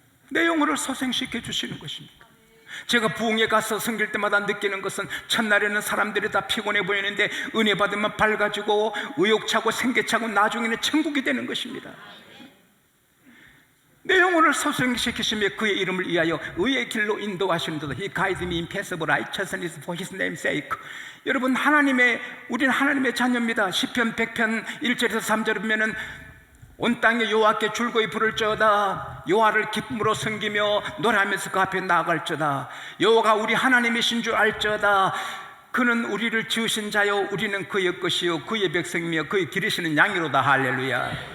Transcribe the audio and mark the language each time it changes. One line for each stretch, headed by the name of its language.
Korean: 내 영혼을 소생시켜 주시는 것입니다. 제가 부흥에 가서 섬길 때마다 느끼는 것은, 첫날에는 사람들이 다 피곤해 보이는데 은혜 받으면 밝아지고 의욕차고 생기차고 나중에는 천국이 되는 것입니다. 내 영혼을 소생시키시며 그의 이름을 위하여 의의 길로 인도하시는도다.
English: He guides me in paths of righteousness for His name's sake.
Korean: 여러분, 우리는 하나님의 자녀입니다. 시편 100편 1절에서 3절을 보면은 온 땅에 여호와께 줄거이 부를지어다. 여호와를 기쁨으로 섬기며 노래하면서 그 앞에 나아갈지어다. 여호와가 우리 하나님이신 줄 알지어다. 그는 우리를 지으신 자요 우리는 그의 것이요 그의 백성이며 그의 기르시는 양이로다. 할렐루야.